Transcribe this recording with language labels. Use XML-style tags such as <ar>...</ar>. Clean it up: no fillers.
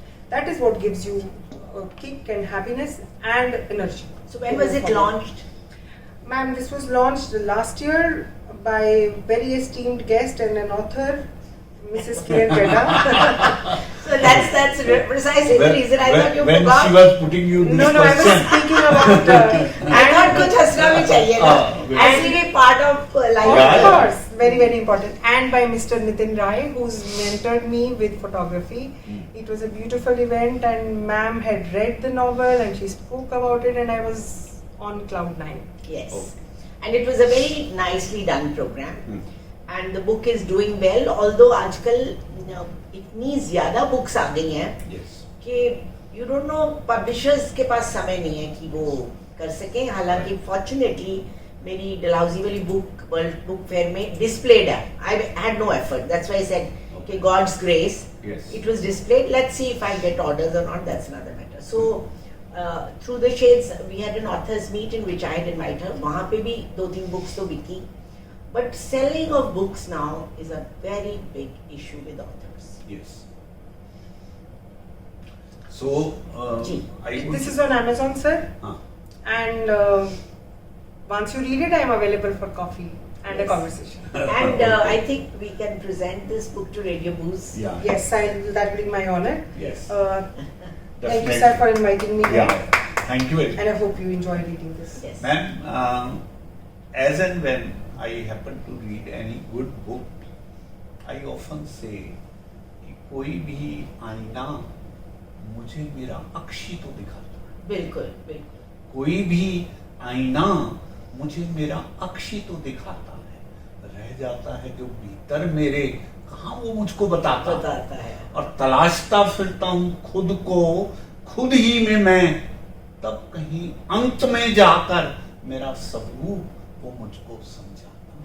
<en>That is what gives you a kick and happiness and energy. So when was it launched? Ma'am, this was launched last year by very esteemed guest and an author, Mrs. Kiran Redda. So that's precisely the reason I thought you when forgot. she was putting you this No, I was question. speaking about I thought</en> <hi>कुछ हंसना भी चाहिए ना. ऐसी भी part of life.</hi> <en>of course, very, very important. And by Mr. Nitin Rai, who's mentored me with photography. It was a beautiful event, and ma'am had read the novel and she spoke about it, and I was on cloud 9. Yes. Okay. And it was a very nicely done program. And the book is doing well, although</en> <hi>आजकल इतनी ज़्यादा books आ गई हैं</hi> <en>Yes.</en> <hi>कि</hi> <en>you don't know,</en> <hi>publishers के पास समय नहीं है कि वो कर सकें. हालांकि fortunately मेरी डलहौजी वाली book वर्ल्ड बुक फेयर में displayed है.</hi> <en>I had no effort. That's why I said कि God's grace. Yes. It was displayed. Let's see if I get orders or not. That's another matter. So Through the Shades, we had an authors meet in which I had invited her.</en> <hi>वहाँ पे भी 2-3 books तो बिकी.</hi> <en>But selling of books now is a very big issue with authors. Yes. So This is on Amazon, sir. And once you read it, I am available for coffee and a conversation. And I think we can present this book to Radio Booze. Yeah. Yes, that will be my honor. Yes. Thank you, sir, for inviting me here. Thank you very much. And I hope you enjoy reading this. Yes. Ma'am, as and when I happen to read any good book, I often say</en> <hi>कि कोई भी आईना मुझे मेरा अक्षी तो दिखाता है. बिल्कुल, बिल्कुल. कोई भी आईना मुझे मेरा अक्षी तो दिखाता है, रह जाता है जो भीतर मेरे, कहाँ वो मुझको बताता है. और तलाशता फिरता हूँ खुद को, खुद ही में मैं, तब कहीं अंत में जाकर मेरा स्वरूप वो मुझको समझाता.</hi>